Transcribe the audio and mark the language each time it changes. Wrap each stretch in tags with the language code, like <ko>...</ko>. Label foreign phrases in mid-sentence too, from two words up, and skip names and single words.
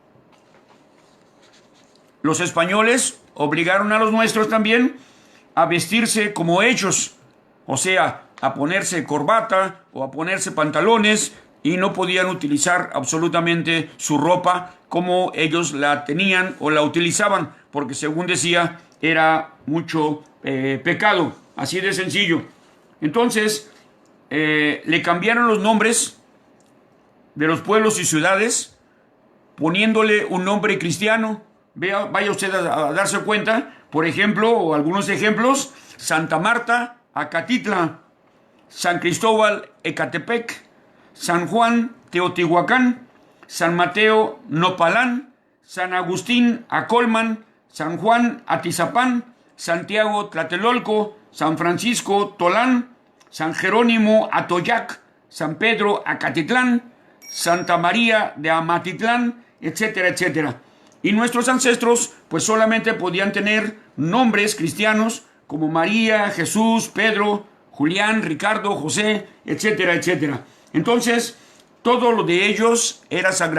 <es>Los españoles obligaron a los nuestros también a vestirse como ellos, o sea, a ponerse corbata o a ponerse pantalones, y no podían utilizar absolutamente su ropa como ellos la tenían o la utilizaban, porque según decía, era mucho pecado, así de sencillo. Entonces, le cambiaron los nombres de los pueblos y ciudades, poniéndole un nombre cristiano. Vaya usted a darse cuenta, por ejemplo, o algunos ejemplos: Santa Marta, Acatitla; San Cristóbal, Ecatepec; San Juan, Teotihuacán; San Mateo, Nopalán; San Agustín, Acolman; San Juan, Atizapán; Santiago, Tlatelolco; San Francisco, Tolán; San Jerónimo, Atoyac; San Pedro, Acatitlán; Santa María de Amatitlán, etcétera, etcétera. Y nuestros ancestros pues solamente podían tener nombres cristianos como María, Jesús, Pedro, Julián, Ricardo, José, etcétera, etcétera. Entonces, todo lo de ellos era sagrado.</es>